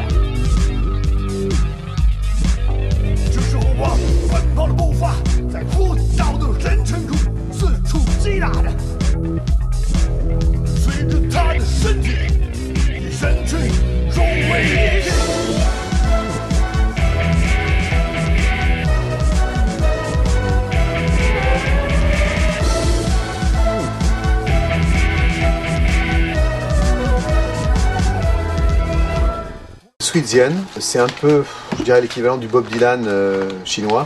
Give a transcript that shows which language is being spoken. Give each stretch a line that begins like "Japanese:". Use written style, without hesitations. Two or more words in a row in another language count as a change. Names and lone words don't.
Chinese: 这时候我奔跑的步伐在呼啸的人群中四处击打着，随着他的身体与人群融为一体。
French: Sweetsian, c'est un peu, je dirais, l'équivalent du Bob Dylan chinois.